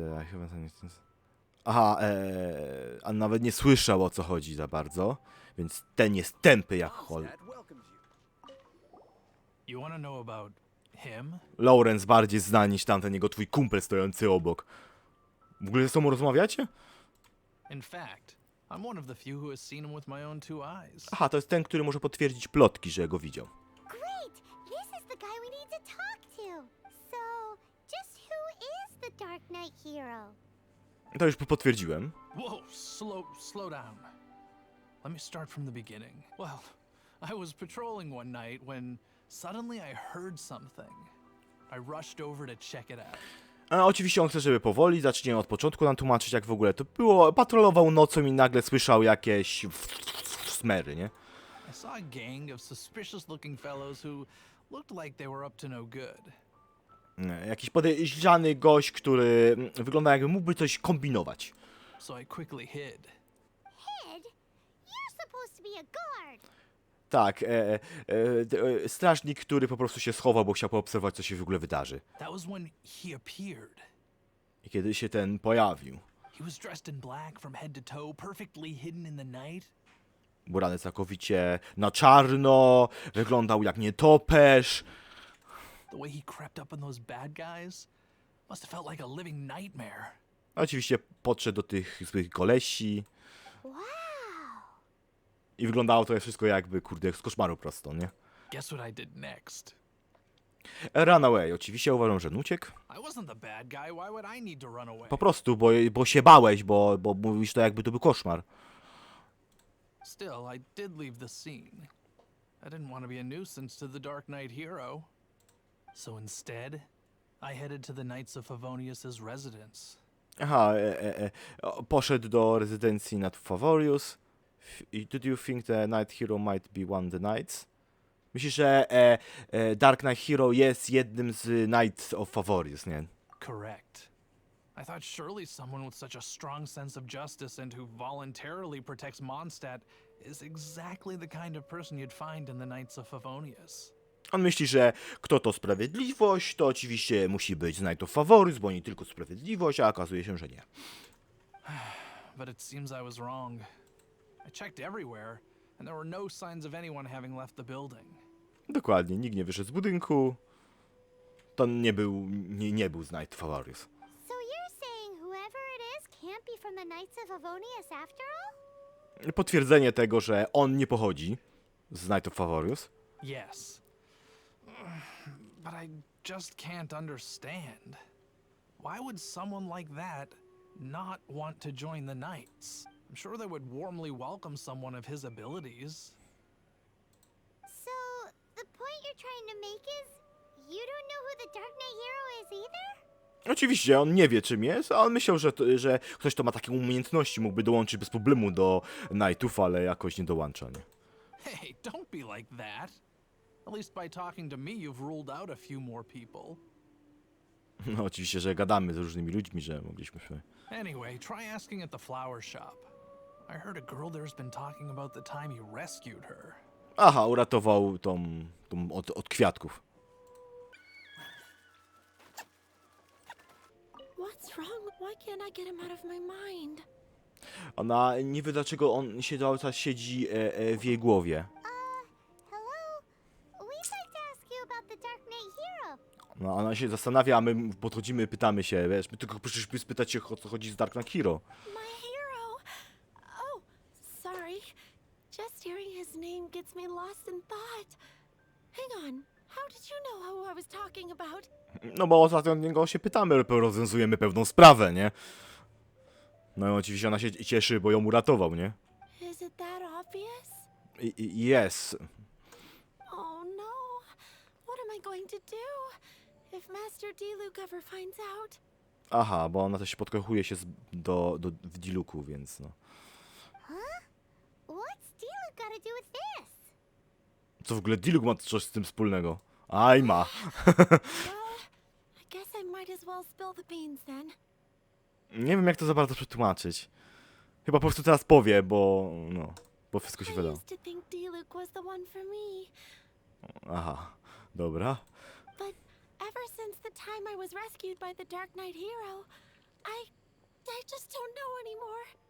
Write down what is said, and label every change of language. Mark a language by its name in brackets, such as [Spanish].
[Polish] Chyba to nie jest... Aha, a nawet nie słyszał, o co chodzi za bardzo, więc ten jest tępy jak hol. [English] You want to know about him? [Polish] Lawrence bardziej zna niż tamten jego twój kumpel stojący obok. W ogóle ze sobą rozmawiacie? [English] In fact, I'm one of the few who has seen him with my own two eyes. [Polish] Aha, to jest ten, który może potwierdzić plotki, że go widział. [English] Great! This is the guy we need to talk to. So, just who is the Dark Knight hero? [Polish] To już potwierdziłem. [English] Whoa, slow down. Let me start from the beginning. Well, I was patrolling one night when suddenly I heard something. I rushed over to check it out. [Polish] A oczywiście on chce, żeby powoli, zacznie od początku nam tłumaczyć, jak w ogóle to było. Patrolował nocą i nagle słyszał jakieś smery, nie? [English] I saw a gang of suspicious looking fellows who looked like they were up to no good. [Polish] Jakiś podejrzany gość, który wygląda jakby mógłby coś kombinować. [English] So I quickly hid. Hid? You're supposed to be a guard. [Polish] Tak, strażnik, który po prostu się schował, bo chciał poobserwować, co się w ogóle wydarzy. [English] That was when he appeared. [Polish] I kiedy się ten pojawił, [English] He was dressed in black from head to toe, perfectly hidden in the night. [Polish] ubrany całkowicie na czarno, wyglądał jak nietoperz. [English] The way he crept up on those bad guys must have felt like a living nightmare. [Polish] Oczywiście podszedł do tych złych kolesi [English] Wow. [Polish] i wyglądało to wszystko jakby, kurde, z koszmaru prosto, nie? [English] Guess what I did next? Run away. [Polish] Oczywiście uważam, że uciekł. [English] I wasn't the bad guy. Why would I need to run away? [Polish] Po prostu, bo się bałeś, bo mówisz to jakby to był koszmar. [English] Still, I did leave the scene. I didn't want to be a nuisance to the Dark Knight hero. So instead, I headed to the Knights of Favonius's residence. [Polish] Aha, poszedł do rezydencji nad Favorius. [English] Did you think the Night Hero might be one of the Knights? [Polish] Myślisz, że Dark Knight Hero jest jednym z Knights of Favorius, nie? [English] Correct. I thought surely someone with such a strong sense of justice and who voluntarily protects Mondstadt is exactly the kind of person you'd find in the Knights of Favonius. [Polish] On myśli, że kto to sprawiedliwość, to oczywiście musi być z Knight of Favorius, bo nie tylko sprawiedliwość, a okazuje się, że nie. [English] But it seems I was wrong. I checked everywhere, and there were no signs of anyone having left the building. [Polish] Dokładnie, nikt nie wyszedł z budynku. To nie był z Knight of Favorius. [English] So you're saying whoever it is can't be from the Knights of Favonius after all? [Polish] Potwierdzenie tego, że on nie pochodzi z Knight of Favorius. [English] Yes. But I just can't understand. Why would someone like that not want to join the Knights? I'm sure they would warmly welcome someone of his abilities. So, the point you're trying to make is you don't know who the Dark Knight hero is either? [Polish] Oczywiście, on nie wie czym jest, a on myślał, że ktoś, kto ma takie umiejętności, mógłby dołączyć bez problemu do Knightów, ale jakoś nie dołącza, nie? [English] Hey, don't be like that. At least by talking to me, you've ruled out a few more people. [Polish] No oczywiście, że gadamy z różnymi ludźmi, że mogliśmy... [English] Anyway, try asking at the flower shop. I heard a girl there's been talking about the time you rescued her. [Polish] Aha, uratował tą od kwiatków. [English] What's wrong? Why can't I get him out of my mind? [Polish] Ona nie wie, dlaczego on się cały czas siedzi w jej głowie. [English] Hello? We'd like to ask you about the Darknight Hero. [Polish] No, ona się zastanawia, a my podchodzimy, pytamy się, wiesz, my tylko przyszliśmy spytać się, o co chodzi z Darknight Hero. [English] My hero! Oh, sorry. Just hearing his name gets me lost in thought. Hang on. How did you know who I was talking about? [Polish] No bo ostatnio od niego się pytamy, rozwiązujemy pewną sprawę, nie? No i oczywiście ona się cieszy, bo ją uratował, nie? [English] Is it that obvious? Yes. Oh no. What am I going to do if Master D-Luke ever finds out? [Polish] Aha, bo ona też podkochuje się w Diluku, więc no. [English] What's Diluc got to do with this? [Polish] Co w ogóle Diluk ma coś z tym wspólnego? Aj ma. [English] Well, I guess I might as well spill the beans then. [Polish] Nie wiem, jak to za bardzo przetłumaczyć. Chyba po prostu teraz powie, bo no, bo wszystko się [English] I [Polish] wyda. [English] used to think D-Luke was the one for me, [Polish] Aha, dobra. [English] but ever since the time I was rescued by the Darknight Hero, I just don't know anymore.